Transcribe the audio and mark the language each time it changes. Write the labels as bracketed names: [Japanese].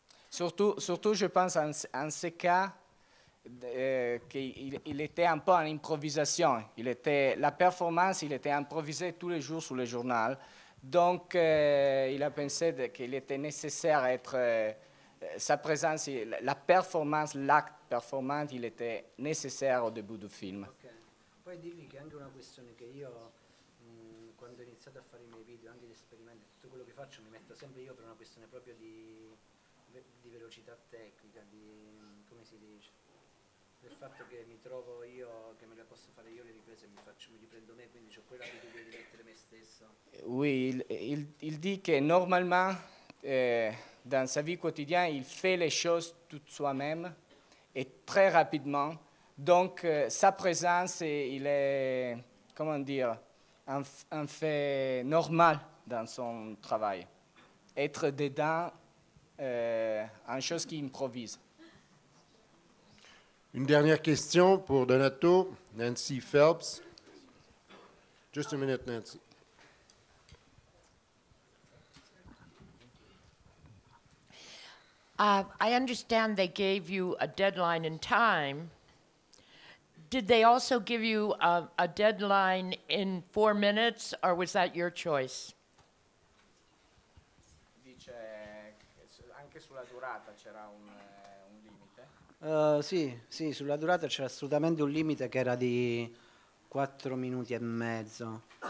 [French] Surtout, je pense en ce cas qu'il était un peu en improvisation. La performance, il était improvisé tous les jours sur le journal. Donc, il a pensé qu'il était nécessaire sa présence, la performance, l'acte performante, il était nécessaire au début du film. Okay. [Italian] Poi digli che è anche una questione che io, quando ho iniziato a fare i miei video, anche gli esperimenti, tutto quello che faccio, mi metto sempre io per una questione proprio di velocità tecnica, come si dice, del fatto che mi trovo io, che me le posso fare io le riprese, mi riprendo me, quindi ho quella abitudine di mettere me stesso. [French] Oui, il dit que normalement, dans sa vie quotidienne, il fait les choses tout soi-même et très rapidement. Donc, sa présence, il est, comment dire, un fait normal dans son travail. Être dedans, une chose qui improvise. Une dernière question pour Donato, Nancy Phelps. [English] Just a minute, Nancy. I understand they gave you a deadline in time. Did they also give you a deadline in 4 minutes, or was that your choice? [Italian] Dice che anche sulla durata c'era un limite. Sì, sulla durata c'era assolutamente un limite che era di 4 minuti e mezzo.